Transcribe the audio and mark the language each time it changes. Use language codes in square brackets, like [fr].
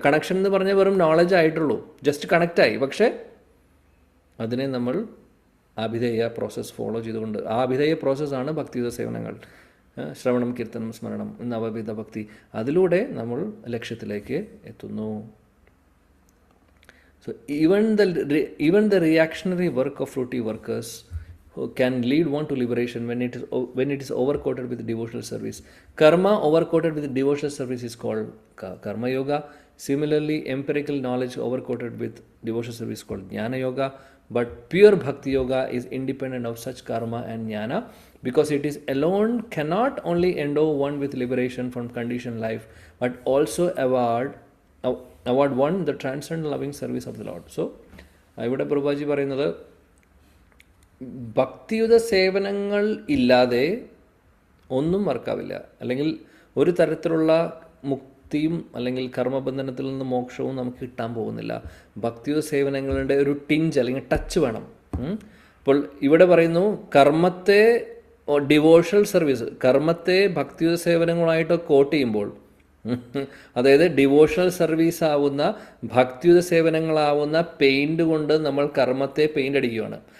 [ml] Connection എന്ന് പറഞ്ഞാൽ വെറും നോളജ് ആയിട്ടുള്ളൂ, ജസ്റ്റ് കണക്റ്റായി. പക്ഷേ അതിനെ നമ്മൾ ആഭിധേയ പ്രോസസ്സ് ഫോളോ ചെയ്തുകൊണ്ട്, ആ ആഭിധേയ പ്രോസസ്സാണ് ഭക്തിയുത സേവനങ്ങൾ, ശ്രവണം, കീർത്തനം, സ്മരണം, നവവിധ ഭക്തി. അതിലൂടെ നമ്മൾ ലക്ഷ്യത്തിലേക്ക് എത്തുന്നു. [en] So even the reactionary work of fruity workers can lead one to liberation when it is overcoated with devotional service. Karma overcoated with devotional service is called karma yoga. Similarly, empirical knowledge overcoated with devotional service is called jnana yoga. But pure bhakti yoga is independent of such karma and jnana, because it is alone cannot only endow one with liberation from conditioned life, but also award one the transcendent loving service of the Lord. [ml] So ഇവിടെ പ്രഭുജി പറയുന്നത്, ഭക്തിയുത സേവനങ്ങൾ ഇല്ലാതെ ഒന്നും വർക്കാവില്ല, അല്ലെങ്കിൽ ഒരു തരത്തിലുള്ള മുക്തിയും അല്ലെങ്കിൽ കർമ്മബന്ധനത്തിൽ നിന്ന് മോക്ഷവും നമുക്ക് കിട്ടാൻ പോകുന്നില്ല. ഭക്തിയുത സേവനങ്ങളുടെ ഒരു ടിഞ്ച് അല്ലെങ്കിൽ ടച്ച് വേണം. അപ്പോൾ ഇവിടെ പറയുന്നു, കർമ്മത്തെ ഡിവോഷണൽ സർവീസ്, കർമ്മത്തെ ഭക്തിയുത സേവനങ്ങളായിട്ട് കോട്ട് ചെയ്യുമ്പോൾ, അതായത് ഡിവോഷണൽ സർവീസ് ആവുന്ന, ഭക്തിയുത സേവനങ്ങളാവുന്ന പെയിന്റ് കൊണ്ട് നമ്മൾ കർമ്മത്തെ പെയിന്റ് അടിക്കുകയാണ്.